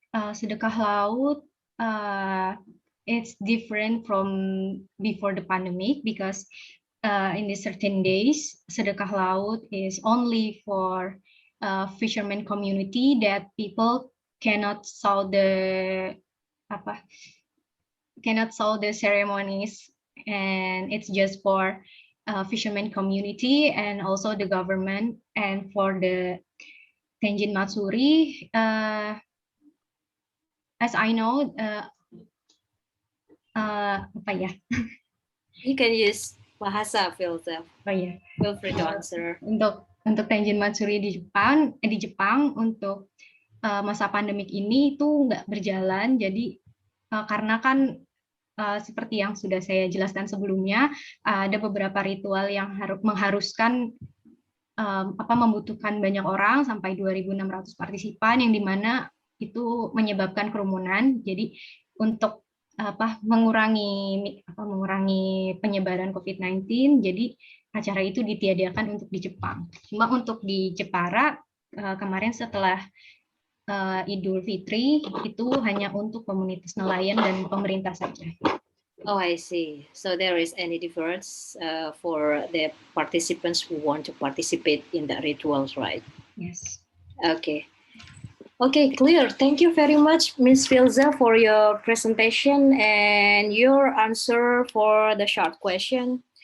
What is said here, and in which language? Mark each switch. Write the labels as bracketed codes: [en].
[en] Sedekah laut, it's different from before the pandemic because in the certain days, sedekah laut is only for fishermen community that people cannot saw the apa cannot saw the ceremonies, and it's just for fishermen community and also the government. And for the Tenjin Matsuri, as I know, [id] apa ya? [en] You can use bahasa, Phil. [id] Oh ya. [en] Feel free to answer. [id] Untuk Tenjin Matsuri di Jepang untuk masa pandemik ini itu nggak berjalan. Jadi karena kan seperti yang sudah saya jelaskan sebelumnya, ada beberapa ritual yang mengharuskan membutuhkan banyak orang sampai 2.600 partisipan, yang dimana itu menyebabkan kerumunan. Jadi untuk mengurangi penyebaran COVID-19, jadi acara itu ditiadakan untuk di Jepang. Cuma untuk di Jepara kemarin setelah Idul Fitri itu hanya untuk komunitas nelayan dan pemerintah saja. [en] Oh, I see. So there is any difference for the participants who want to participate in the rituals, right? Yes. Okay. Okay, clear. Thank you very much, Ms. Filza, for your presentation and your answer for the short question.